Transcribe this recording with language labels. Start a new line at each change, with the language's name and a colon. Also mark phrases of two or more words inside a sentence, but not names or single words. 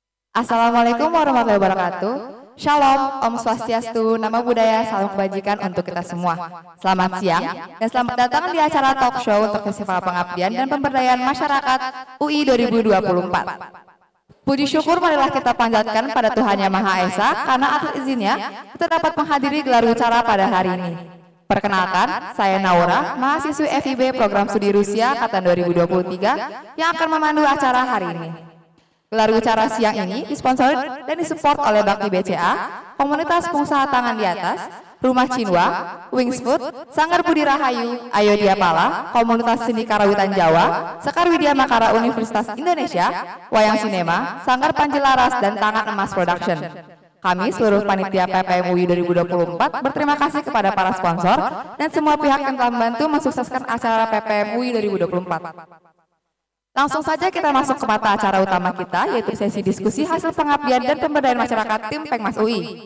Arabic: السلام عليكم ورحمة الله وبركاته.
Indonesian: Shalom,
Sanskrit: ॐ स्वस्त्यस्तु,
Pali: Namo Buddhaya,
Indonesian: salam kebajikan untuk kita semua. Selamat siang dan selamat datang di acara
English: talk show
Indonesian: untuk Festival Pengabdian dan Pemberdayaan Masyarakat UI 2024. Puji syukur marilah kita panjatkan pada Tuhan Yang Maha Esa karena atas izinnya kita dapat menghadiri gelar wicara pada hari ini. Perkenalkan, saya Naura, mahasiswi FIB Program Studi Rusia Angkatan 2023 yang akan memandu acara hari ini. Gelar wicara siang ini disponsori dan disupport oleh Bakti BCA, Komunitas Pengusaha Tangan di Atas, Rumah Cinwa, Wings Food, Sanggar Budi Rahayu, Ayo Diapala, Komunitas Seni Karawitan Jawa, Sekar Widya Makara Universitas Indonesia, Wayang Sinema, Sanggar Panjelaras, dan Tangan Emas Production. Kami seluruh panitia PPM UI 2024 berterima kasih kepada para sponsor dan semua pihak yang telah membantu mensukseskan acara PPM UI 2024. Langsung saja kita masuk ke mata acara utama kita, yaitu sesi diskusi hasil pengabdian dan pemberdayaan masyarakat tim Pengmas UI.